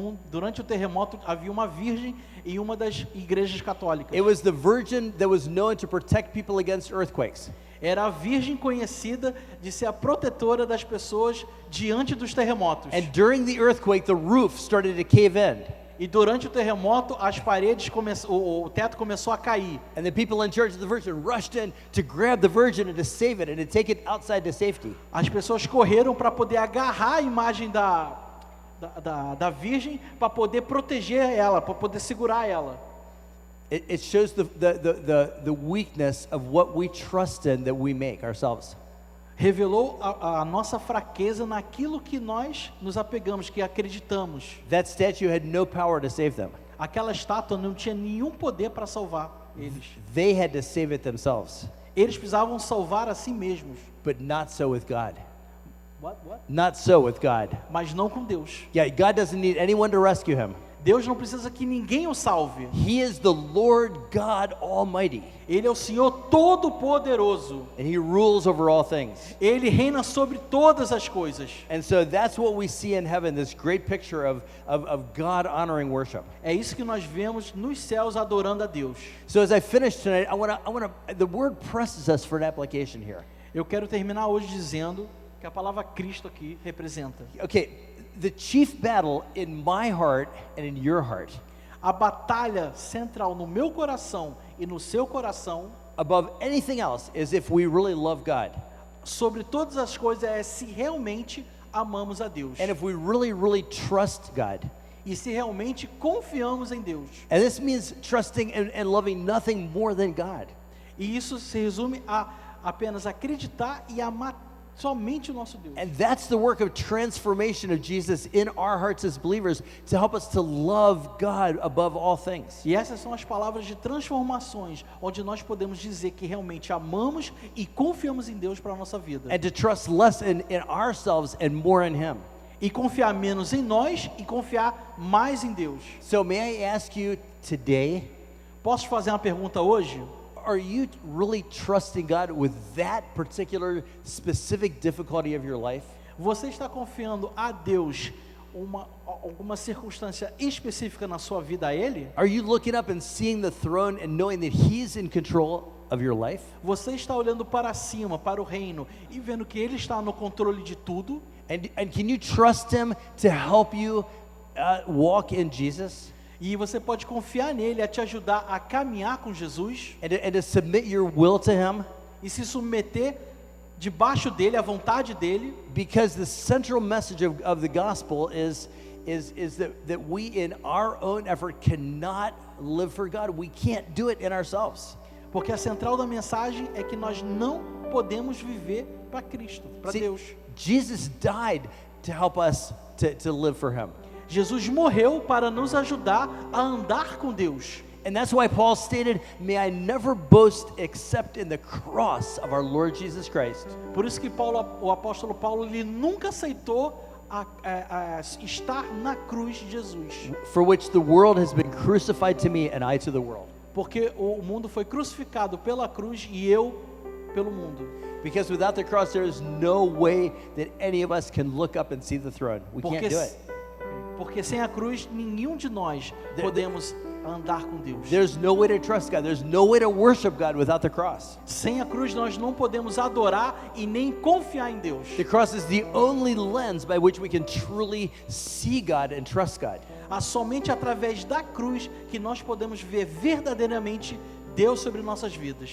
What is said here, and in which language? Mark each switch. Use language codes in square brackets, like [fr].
[pt] Durante o terremoto havia uma virgem em uma das igrejas católicas. [en] It was the virgin that was known to protect people against earthquakes. [pt] Era a virgem conhecida de ser a protetora das pessoas diante dos terremotos. [en] And during the earthquake, the roof started to cave in. [pt] E durante o terremoto, as paredes o teto começou a cair. [en] And the people in charge of the virgin rushed in to grab the virgin and to save it and to take it outside to safety. [pt] As pessoas correram para poder agarrar a imagem da virgem para poder proteger ela, para poder segurar ela. [en] It shows the weakness of what we trust in that we make ourselves. [pt] Revelou a nossa fraqueza naquilo que nós nos apegamos, que acreditamos. [en] That statue had no power to save them. [pt] Aquela estátua não tinha nenhum poder para salvar eles. [en] They had to save it themselves. [pt] Eles precisavam salvar a si mesmos. [en] But not so with God. What? Not so with God. [pt] Mas não com Deus. [en] Yeah, God doesn't need anyone to rescue Him. [pt] Deus não precisa que ninguém o salve. [en] He is the Lord God Almighty, [pt] Ele é o Senhor Todo-Poderoso. [en] and He rules over all things. [pt] Ele reina sobre todas as coisas. [en] And so that's what we see in heaven, this great picture of God honoring worship. [pt] É isso que nós vemos nos céus adorando a Deus. [en] So as I finish tonight, the word presses us for an application here. [pt] Eu quero terminar hoje dizendo que a palavra Cristo aqui representa. [en] Okay, the chief battle in my heart and in your heart, [pt] A batalha central no meu coração e no seu coração, [en] above anything else, is if we really love God. [pt] sobre todas as coisas, é se realmente amamos a Deus. [en] And if we really, really trust God. [pt] E se realmente confiamos em Deus. [en] And this means trusting and loving nothing more than God. [pt] E isso se resume a apenas acreditar e amar somente o nosso Deus. [en] And that's the work of transformation of Jesus in our hearts as believers to help us to love God above all things. [pt] E essas são as palavras de transformações, onde nós podemos dizer que realmente amamos e confiamos em Deus para a nossa vida. [en] And to trust less in ourselves and more in Him. [pt] E confiar menos em nós e confiar mais em Deus. [en] So may I ask you today, [pt] Posso te fazer uma pergunta hoje? [en] are you really trusting God with that particular specific difficulty of your life? [pt] Você está confiando a Deus alguma circunstância específica na sua vida a Ele? [en] Are you looking up and seeing the throne and knowing that He's in control of your life? [pt] Você está olhando para cima, para o reino, e vendo que Ele está no controle de tudo? [en] And can you trust Him to help you walk in Jesus? [pt] E você pode confiar nele a te ajudar a caminhar com Jesus [en] And to submit your will to Him? [pt] e se submeter debaixo dele, à vontade dele, [en] Because the central message of the gospel is that we in our own effort cannot live for God. We can't do it in ourselves. [pt] porque a central da mensagem é que nós não podemos viver para Cristo, para [en] See, [pt] Deus. [en] Jesus died to help us to live for Him. [pt] Jesus morreu para nos ajudar a andar com Deus. [en] And that's why Paul stated, may I never boast except in the cross of our Lord Jesus Christ. [pt] Por isso que o apóstolo Paulo, ele nunca aceitou estar na cruz de Jesus. [en] For which the world has been crucified to me and I to the world. [pt] Porque o mundo foi crucificado pela cruz e eu pelo mundo. [en] Because without the cross there is no way that any of us can look up and see the throne. We can't do it. [pt] Porque sem a cruz, nenhum de nós podemos andar com Deus. [en] There's no way to trust God. There's no way to worship God without the cross. [pt] Sem a cruz, nós não podemos adorar e nem confiar em Deus. [en] The cross is the only lens by which we can truly see God and trust God. [pt] Somente através da cruz que nós podemos ver verdadeiramente Deus sobre nossas vidas.